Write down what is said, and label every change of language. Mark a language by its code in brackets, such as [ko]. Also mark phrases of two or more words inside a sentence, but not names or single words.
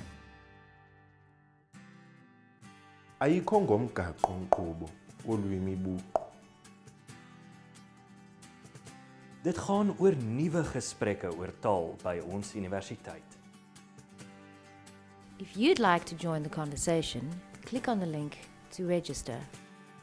[xh] Ayikho ngomgaqo-nkqubo wolwimi buqu. [af] Dit gaan oor nuwe gesprekke oor taal by ons universiteit. [en] If you'd like to join the conversation, click on the link to register.